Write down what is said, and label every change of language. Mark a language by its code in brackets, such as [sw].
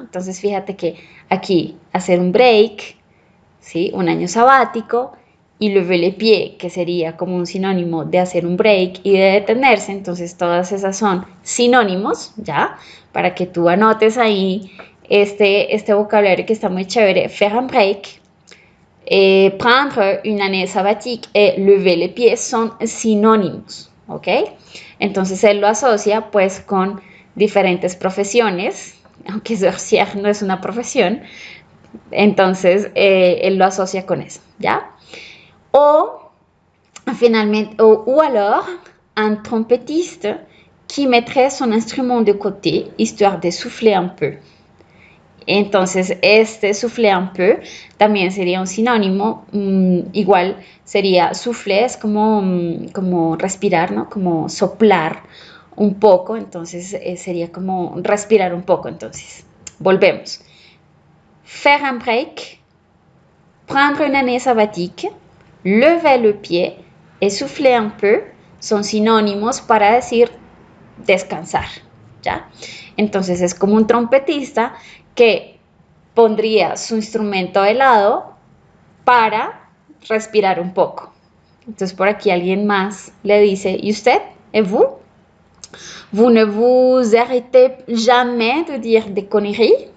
[es] Entonces fíjate que aquí hacer un break, ¿sí? Un año sabático, y [fr] lever le pied, [es] que sería como un sinónimo de hacer un break y de detenerse. Entonces todas esas son sinónimos, ¿ya? Para que tú anotes ahí este vocabulario que está muy chévere. [fr] Faire un break, prendre une année sabbatique et lever le pied [es] son sinónimos, ¿ok? Entonces él lo asocia pues con diferentes profesiones, aunque sorcière no es una profesión, entonces él lo asocia con eso, ¿ya? O finalmente, [fr] ou alors un trompettiste qui mettrait son instrument de côté histoire de souffler un peu. [es] Entonces, este souffler un peu también sería un sinónimo, igual sería souffler, es como respirar, ¿no? Como soplar un poco, entonces sería como respirar un poco. Entonces, volvemos. [fr] Faire un break, prendre une année sabbatique, lever le pied et souffler un peu [es] son sinónimos para decir descansar, [fr] ¿ya? [es] Entonces es como un trompetista que pondría su instrumento de lado para respirar un poco. Entonces por aquí alguien más le dice, ¿y usted? [fr] ¿Et vous? Vous ne vous arrêtez jamais de dire des conneries.